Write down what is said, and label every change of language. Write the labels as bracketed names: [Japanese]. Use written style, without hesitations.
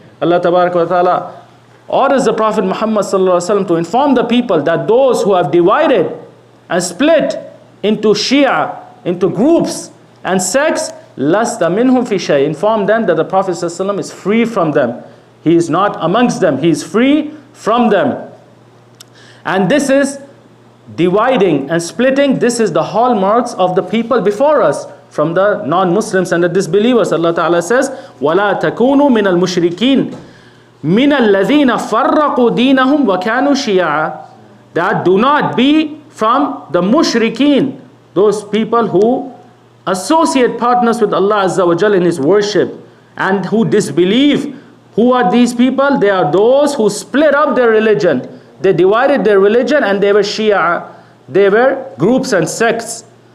[English] Allah Ta'ala orders the Prophet Muhammad to inform the people that those who have divided and split into Shia, into groups and sects, [Arabic] لَسْتَ مِنْهُمْ فِي شَيْءٍ. [English] Inform them that the Prophet is free from them. He is not amongst them. He is free from them. And this is dividing and splitting. This is the hallmarks of the people before us, from the non-Muslims and the disbelievers. Allah Ta'ala says, [Arabic] وَلَا تَكُونُوا مِنَ الْمُشْرِكِينَ مِنَ الَّذِينَ فَرَّقُوا دِينَهُمْ وَكَانُوا شِيَعًا. [English] That do not be from the mushrikeen, those people who associate partners with Allah Azza wa Jal in His worship and who disbelieve. Who are these people? They are those who split up their religion. They divided their religion and they were Shia. They were groups and sects.